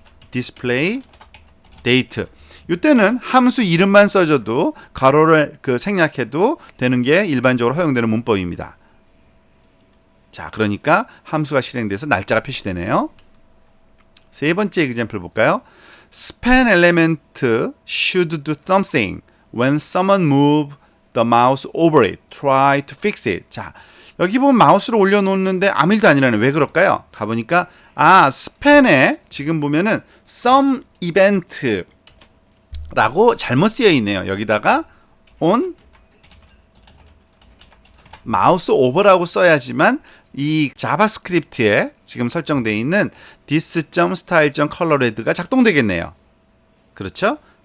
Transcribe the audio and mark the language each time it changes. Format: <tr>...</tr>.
<en>display date.</en> <ko>이때는 함수 이름만 써줘도 가로를 생략해도 되는 게 일반적으로 허용되는 문법입니다. 자, 그러니까 함수가 실행돼서 날짜가 표시되네요. 세 번째 example 볼까요?</ko> <en>span element should do something when someone move the mouse over it. Try to fix it.</en> <ko>자, 여기 보면 마우스를 올려놓는데 아무 일도 아니라네. 왜 그럴까요? 가보니까 span에 지금 보면은 some event 라고 잘못 쓰여 있네요. 여기다가 on 마우스 오버라고 써야지만 이 자바스크립트에 지금 설정되어 있는 this.style.colorred가 작동되겠네요. 그렇죠?</ko>